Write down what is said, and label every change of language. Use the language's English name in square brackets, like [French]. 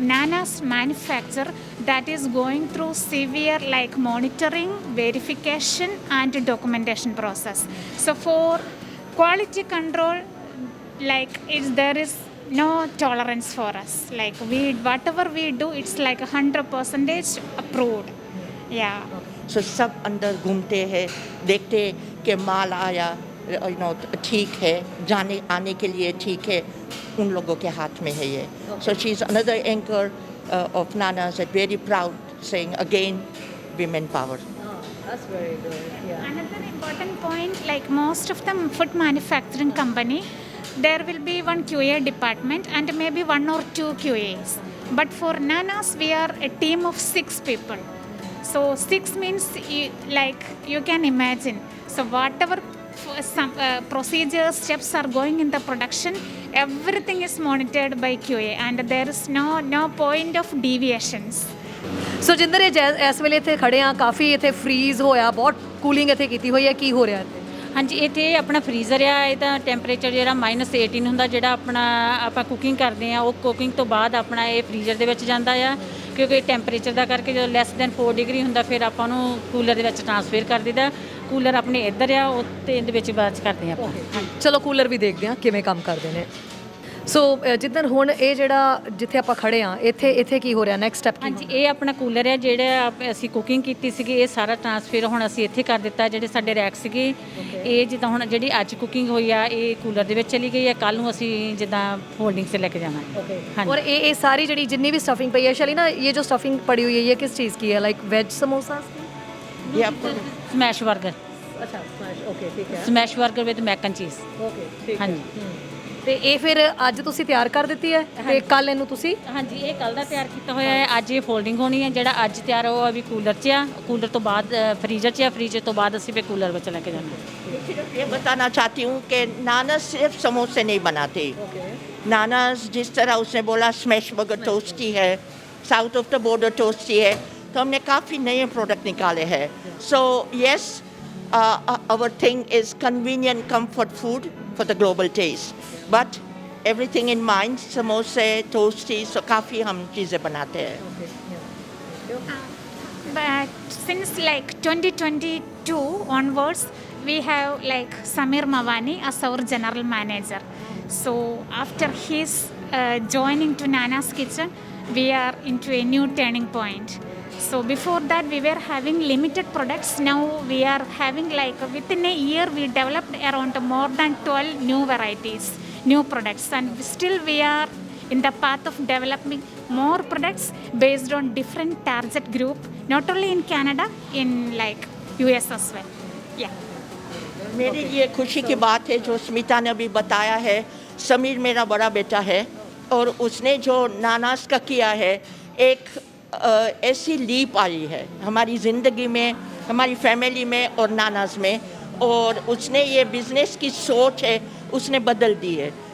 [English] Nana's manufacture that is going through severe like monitoring, verification and documentation process. So for quality control, like there is no tolerance for us. Like whatever we do, it's like 100% approved. Yeah. [Hindi] So सब अंदर घूमते हैं, देखते कि माल आया, ठीक है, जाने आने के लिए ठीक है, उन लोगों के हाथ में है ये. [English] So she's another anchor of Nana's, and very proud, saying again, women power. That's very good. Yeah. Another important point, like most of the food manufacturing company, there will be one QA department and maybe 1 or 2 QAs. But for Nana's, we are a team of 6 people. So 6 means you can imagine. So whatever some procedures, steps are going in the production, everything is monitored by QA and there is no point of deviations. [Punjabi] ਸੋ ਜਿੰਦਰ ਇਹ ਇਸ ਵੇਲੇ ਇੱਥੇ ਖੜੇ ਆ, ਕਾਫੀ ਇੱਥੇ freeze ਹੋਇਆ, ਬਹੁਤ cooling ਇੱਥੇ ਕੀਤੀ ਹੋਈ ਹੈ, ਕੀ ਹੋ ਰਿਹਾ ਇੱਥੇ? ਹਾਂਜੀ, ਇੱਥੇ ਆਪਣਾ ਫਰੀਜ਼ਰ ਆ, ਇਹਦਾ ਟੈਂਪਰੇਚਰ ਜਿਹੜਾ -18 ਹੁੰਦਾ, ਜਿਹੜਾ ਆਪਣਾ ਆਪਾਂ ਕੁਕਿੰਗ ਕਰਦੇ ਆ, ਉਹ ਕੁਕਿੰਗ ਤੋਂ ਬਾਅਦ ਆਪਣਾ ਇਹ ਫਰੀਜ਼ਰ ਦੇ ਵਿੱਚ ਜਾਂਦਾ ਆ, ਕਿਉਂਕਿ ਟੈਂਪਰੇਚਰ ਦਾ ਕਰਕੇ ਜਦੋਂ [English] less than [Punjabi] 4 ਡਿਗਰੀ ਹੁੰਦਾ ਫਿਰ ਆਪਾਂ ਉਹਨੂੰ ਕੂਲਰ ਦੇ ਵਿੱਚ ਟ੍ਰਾਂਸਫਰ ਕਰ ਦਿੰਦਾ. ਕੂਲਰ ਆਪਣੇ ਇੱਧਰ ਆ, ਉੱਤੇ ਇਹਦੇ ਵਿੱਚ ਬਾਅਦ 'ਚ ਕਰਦੇ ਆ ਆਪਾਂ. ਚਲੋ ਕੂਲਰ ਵੀ ਦੇਖਦੇ ਆ ਕਿਵੇਂ ਕੰਮ ਕਰਦੇ ਨੇ. ਸੋ ਜਿੱਦਣ ਹੁਣ ਇਹ ਜਿਹੜਾ ਜਿੱਥੇ ਆਪਾਂ ਖੜੇ ਆ, ਇੱਥੇ ਕੀ ਹੋ ਰਿਹਾ, [English] next step [Punjabi] ਕੀ? ਹਾਂਜੀ, ਇਹ ਆਪਣਾ ਕੂਲਰ ਹੈ, ਜਿਹੜਾ ਅਸੀਂ ਕੁਕਿੰਗ ਕੀਤੀ ਸੀਗੀ, ਇਹ ਸਾਰਾ ਟ੍ਰਾਂਸਫਰ ਹੁਣ ਅਸੀਂ ਇੱਥੇ ਕਰ ਦਿੱਤਾ. ਜਿਹੜੇ ਸਾਡੇ ਰੈਕ ਸੀਗੇ, ਇਹ ਜਿੱਦਾਂ ਹੁਣ ਜਿਹੜੀ ਅੱਜ ਕੁਕਿੰਗ ਹੋਈ ਆ, ਇਹ ਕੂਲਰ ਦੇ ਵਿੱਚ ਚਲੀ ਗਈ ਹੈ, ਕੱਲ ਨੂੰ ਅਸੀਂ ਜਿੱਦਾਂ ਹੋਲਡਿੰਗ 'ਤੇ ਲੈ ਕੇ ਜਾਣਾ. [Hindi] और ये सारी जड़ी जितनी भी स्टफिंग पई है शैली ना, ये जो स्टफिंग पड़ी हुई है ये किस चीज़ की है? Like veg samosa? ये आपको [English] Smash 버ਗਰ. [Hindi] अच्छा ओके ठीक है. [English] Smash 버ਗਰ with Mac and ਚੀਜ਼. [Hindi] ओके ठीक [Punjabi] ਹਾਂਜੀ. ਤੇ ਇਹ ਫਿਰ ਅੱਜ ਤੁਸੀਂ ਤਿਆਰ ਕਰ ਦਿੱਤੀ ਹੈ ਤੇ ਕੱਲ ਇਹਨੂੰ ਤੁਸੀਂ? ਹਾਂਜੀ, ਇਹ ਕੱਲ ਦਾ ਤਿਆਰ ਕੀਤਾ ਹੋਇਆ ਹੈ, ਅੱਜ ਇਹ ਫੋਲਡਿੰਗ ਹੋਣੀ ਹੈ. ਜਿਹੜਾ ਅੱਜ ਤਿਆਰ ਹੋਇਆ ਅਭੀ ਕੂਲਰ 'ਚ ਆ, ਕੂਲਰ ਤੋਂ ਬਾਅਦ ਫਰੀਜ਼ਰ 'ਚ ਆ, ਫਰੀਜ਼ਰ ਤੋਂ ਬਾਅਦ ਅਸੀਂ ਫਿਰ ਕੂਲਰ ਵਿੱਚ ਲੈ ਕੇ ਜਾਣਾ. [Hindi] ये बताना चाहती हूँ कि नानाज सिर्फ समोसे नहीं बनाते. नानाज जिस तरह उसने बोला स्मैश बर्गर टोस्टी है, south of the border toasty है, तो हमने काफ़ी नए प्रोडक्ट निकाले हैं. [English] so yes, our thing is convenient comfort food for the global taste, but everything in mind, समोसे toasty, [Hindi] सो काफ़ी हम चीज़ें बनाते हैं. [English] But since like 2022 onwards, we have like Samir Mawani as our general manager. So after his joining to Nana's Kitchen, we are into a new turning point. So before that we were having limited products. Now we are having like within a year we developed around more than 12 new varieties, new products, and still we are in the path of developing more products based on different target group, not only in Canada, in like US as well. Yeah. [Hindi] मेरे लिए खुशी की बात है जो स्मिता ने अभी बताया है. समीर मेरा बड़ा बेटा है और उसने जो नानाज का किया है, एक ऐसी लीप आई है हमारी ज़िंदगी में, हमारी फैमिली में और नानाज में, और उसने ये बिज़नेस की सोच है उसने बदल दी है.